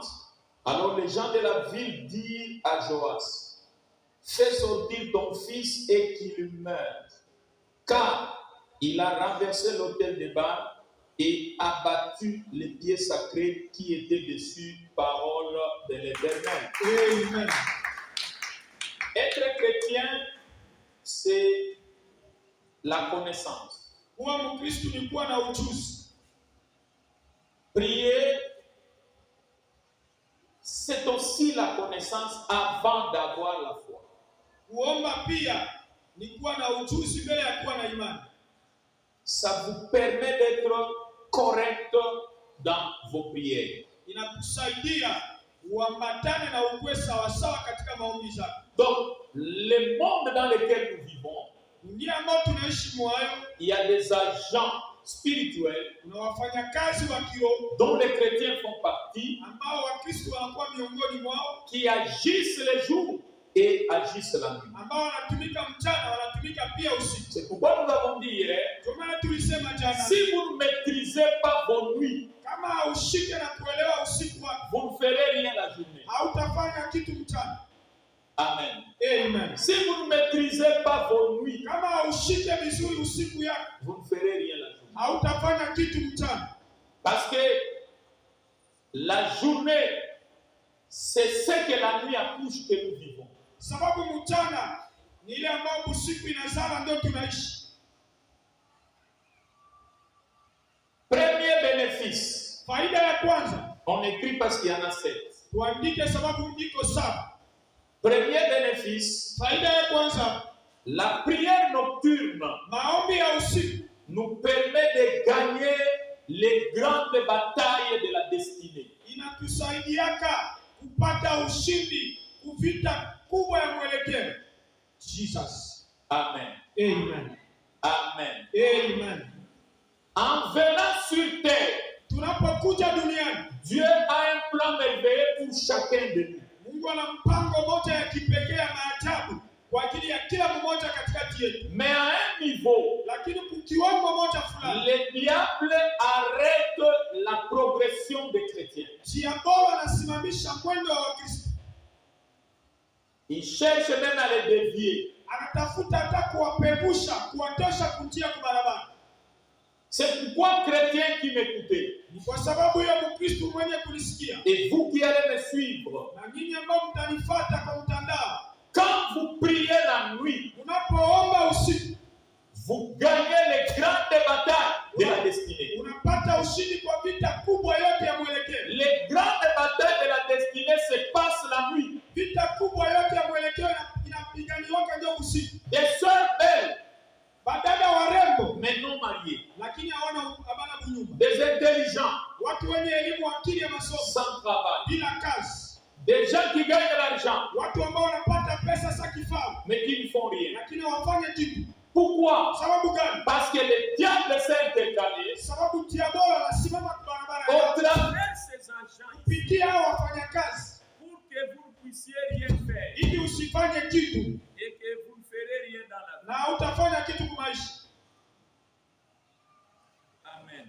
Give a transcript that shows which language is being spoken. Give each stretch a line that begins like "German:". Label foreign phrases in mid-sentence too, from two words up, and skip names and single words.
French: Alors les gens de la ville dirent à Joas, fais sortir ton fils et qu'il meure, car il a renversé l'autel de Baal et abattu les pieds sacrés qui étaient dessus, parole de l'Éternel. Amen. Être chrétien, c'est la connaissance.
Swahili: Kuwa Mkristo ni kuwa na ujuzi.
French: Prier, c'est aussi la connaissance avant d'avoir la foi.
Swahili: Kuomba pia ni kuwa na ujuzi mbele ya kuwa na imani.
French: Ça vous permet d'être correct dans vos prières.
Swahili: Inakusaidia uambatane na ukwe sawa sawa katika maombi zako.
French: Donc, le monde dans lequel nous vivons,
Swahili: Dunia ambayo tunaishi mwayo,
French: il y a des agents spirituels
Swahili: kuna wafanyakazi wa kiroho
French: dont les chrétiens font partie,
Swahili: ambao Wakristo wanakuwa miongoni mwao,
French: qui agissent le jour et agissent la nuit.
Swahili: ambao wanatumika mchana, wanatumika pia usiku.
French: C'est pourquoi nous avons dit hier,
Swahili: Kwa maana tulisema jana,
French: si vous ne maîtrisez pas vos nuits,
Swahili: kama haushike na kuelewa usiku wako,
French: vous ne ferez rien la journée.
Swahili: hautafanya kitu mchana. Amen. Amen.
French: Si vous ne maîtrisez pas vos nuits,
Swahili: Kama haushike vizuri usiku yako,
French: vous ne ferez rien la journée.
Swahili: hautafanya kitu mchana.
French: Parce que la journée, c'est ce que la nuit accouche que nous vivons.
Swahili: Sababu mchana ni ile ambayo usiku inazala ndio tunaishi.
French: Premier bénéfice,
Swahili: Faida ya kwanza,
French: on écrit parce qu'il y en a 7.
Swahili: tuandike sababu iko 7.
French: Premier bénéfice,
Swahili: Faida ya kwanza,
French: la prière nocturne
Swahili: maombi ya usiku
French: nous permet de gagner les grandes batailles de la destinée.
Swahili: inatusaidiaka kupata ushindi kuvita kubwa ya mwelekeo. Jesus. Amen. Amen. Amen. Amen.
French: En venant sur terre,
Swahili: Tunapokuja duniani,
French: Dieu a un plan merveilleux pour chacun de nous.
Swahili: Mungu ana mpango moja ya kipekee ya maajabu kwa ajili ya kila mmoja katikati yetu.
French: Mais à un niveau,
Swahili: Lakini kwa kiwango moja fulani,
French: le diable arrête la progression des chrétiens.
Swahili: diabolo anasimamisha mwendo wa Wakristo.
French: Il cherche même à les dévier.
Swahili: Anatafuta hata kuwapevusha, kuwatosha kunjia kwa barabara.
French: C'est pourquoi, chrétiens qui m'écoutez,
Swahili: Ni kwa sababu ya Mkristo mwenye kunisikia,
French: et vous qui allez me suivre,
Swahili: na nyinyi ambao mtanifuata kwa mtandao,
French: quand vous priez la nuit,
Swahili: unapoomba usiku,
French: vous gagnez les grandes batailles de la destinée.
Swahili: unapata ushindi kwa vita kubwa yote ya mwelekeo.
French: Les grandes batailles de la destinée se passent la nuit.
Swahili: Vita kubwa yote ya mwelekeo inapiganiwa ndio usiku.
French: Des sœurs belles,
Swahili: Badada warembo
French: mais non mariées.
Swahili: lakini habana bunyumba.
French: Des intelligents,
Swahili: Watu wenye elimu, akili ya masomo,
French: sans travail.
Swahili: bila kazi.
French: Des gens qui gagnent de l'argent,
Swahili: Watu ambao wanapata pesa za kifaa
French: mais qui ne font rien.
Swahili: lakini hawafanye kitu.
French: Pourquoi?
Swahili: Sababu gani?
French: Parce que le diable s'est intercalé
Swahili: Sababu diabolo anasimama kwa barabara
French: au
Swahili: yake
French: travers Ces agents ici,
Swahili: kupitia hao wafanyakazi
French: pour que vous ne puissiez rien faire
Swahili: ili usifanye kitu
French: et que vous ne ferez rien dans la vie.
Swahili: na hautafanya kitu kwa maisha. Amen.